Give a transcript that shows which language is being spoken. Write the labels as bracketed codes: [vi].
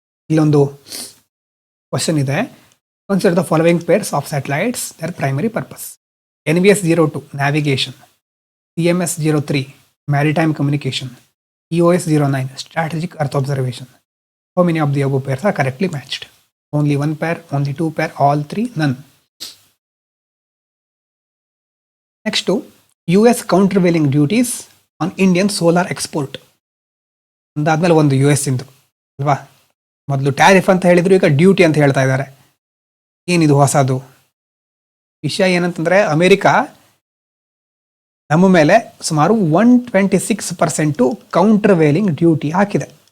[kn] ಇಲ್ಲೊಂದು ಕ್ವಶನ್ ಇದೆ. [en] Consider the following pairs of satellites their primary purpose. NVS-02 navigation, CMS-03 maritime communication, EOS-09 strategic earth observation. How many of the above pairs are correctly matched? Only one pair, only two pair, all three, none. Next to US countervailing duties on Indian solar export. [kn] ಅಂದಾದ್ಮೇಲೆ ಒಂದು US ಇಂದು ಅಲ್ವಾ, ಮೊದಲು tariff ಅಂತ ಹೇಳಿದ್ರು, ಈಗ duty ಅಂತ ಹೇಳ್ತಾ ಇದ್ದಾರೆ. ಏನಿದು ಹೊಸದು ವಿಷಯ ಏನಂತಂದ್ರೆ, ಅಮೆರಿಕ ನಮ್ಮ ಮೇಲೆ ಸುಮಾರು 126% ಕೌಂಟರ್ವೇಲಿಂಗ್ ಡ್ಯೂಟಿ ಹಾಕಿದೆ.